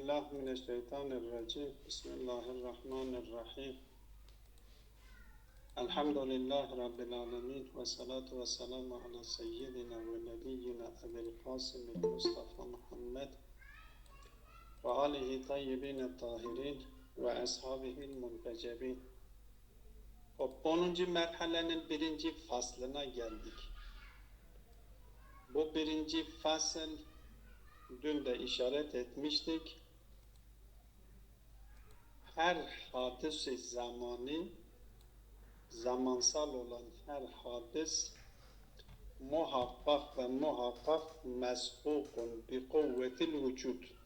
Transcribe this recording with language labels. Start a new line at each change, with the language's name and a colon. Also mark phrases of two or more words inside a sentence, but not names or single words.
Arabic: بالله من الشيطان الرجيم بسم الله الرحمن الرحيم الحمد لله رب العالمين والصلاة والسلام على سيدنا ونبينا أبي القاسم المصطفى محمد وآله طيبين الطاهرين وأصحابه المنتجبين. 10.
Turkish: merhalenin birinci faslına geldik. Bu birinci fasıl dün de işaret etmiştik. Her hadis-i zamani, zamansal olan her hadis muhakkak ve muhakkak
Arabic: مسبوق بقوة الوجود.